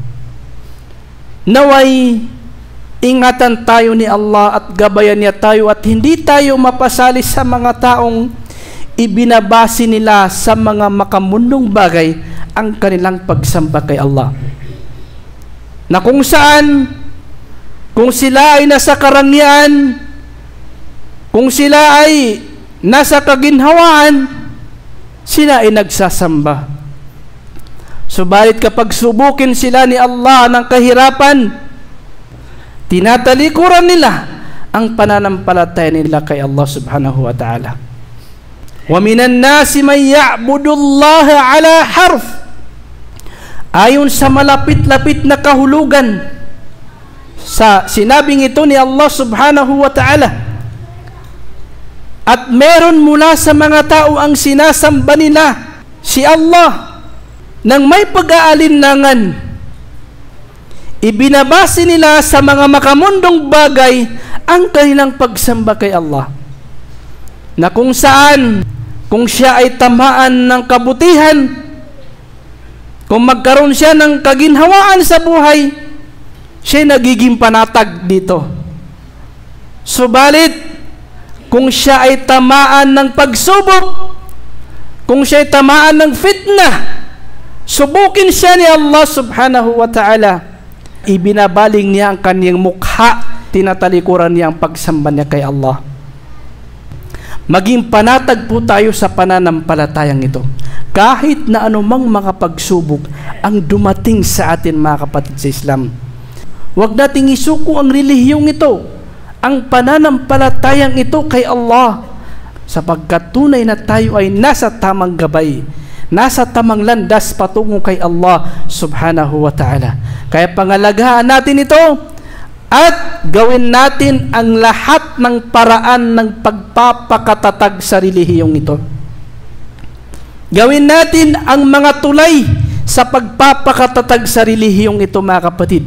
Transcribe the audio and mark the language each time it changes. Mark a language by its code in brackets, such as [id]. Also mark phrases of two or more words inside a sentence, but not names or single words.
[tl] Naway ingatan tayo ni Allah at gabayan niya tayo at hindi tayo mapasali sa mga taong ibinabase nila sa mga makamundong bagay ang kanilang pagsamba kay Allah, na kung saan, kung sila ay nasa karangyaan, kung sila ay nasa kaginhawaan, sila ay nagsasamba. Subalit kapag subukin sila ni Allah ng kahirapan, tinatalikuran nila ang pananampalataya nila kay Allah [ar] سبحانه و تعالى. و من الناس من يعبد الله على حرف, [tl] ayon sa malapit-lapit na kahulugan sa sinabing ito ni Allah [ar] سبحانه و تعالى. [tl] At meron mula sa mga tao ang sinasamba nila si Allah nang may pag-aalinlangan. Ibinabase nila sa mga makamundong bagay ang kanilang pagsamba kay Allah, na kung saan, kung siya ay tamaan ng kabutihan, kung magkaroon siya ng kaginhawaan sa buhay, siya nagiging panatag dito. Subalit, kung siya ay tamaan ng pagsubok, kung siya ay tamaan ng fitnah, subukin siya ni Allah [ar] سبحانه و تعالى, [tl] ibinabaling niya ang kanyang mukha, tinatalikuran niya ang pagsamba niya kay Allah. Maging panatag po tayo sa pananampalatayang ito, kahit na anumang mga pagsubok ang dumating sa atin mga kapatid sa Islam. Huwag nating isuko ang relihiyong ito, ang pananampalatayang ito kay Allah, sapagkat tunay na tayo ay nasa tamang gabay, nasa tamang landas patungo kay Allah [ar] سبحانه و تعالى. [tl] Kaya pangalagaan natin ito at gawin natin ang lahat ng paraan ng pagpapakatatag sa relihiyong ito. Gawin natin ang mga tulay sa pagpapakatatag sa relihiyong ito mga kapatid.